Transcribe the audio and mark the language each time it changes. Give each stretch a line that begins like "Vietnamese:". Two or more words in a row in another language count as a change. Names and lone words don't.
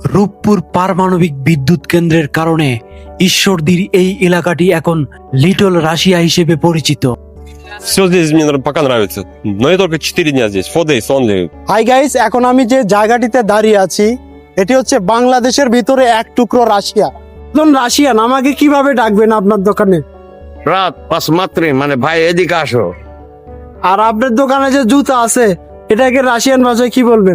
Bangla: রূপপুর পারমাণবিক বিদ্যুৎ কেন্দ্রের কারণে ঈশ্বরদীর এই এলাকাটি এখন লিটল রাশিয়া হিসেবে পরিচিত।
Russian: Все здесь мне пока нравится. Но я только 4 дня здесь.
English: 4 days only. hi guys,
Bangla: এখন আমি যে জায়গাটিতে দাঁড়িয়ে আছি এটি হচ্ছে বাংলাদেশের ভিতরে এক টুকরো রাশিয়া। একজন রাশিয়ান, আমাকে কিভাবে ডাকবেন আপনার দোকানে? রাত посмотри, মানে ভাই এদিকে আসো। আর আপনার দোকানে যে জুতা আছে এটাকে রাশিয়ান ভাষায় কি বলবেন?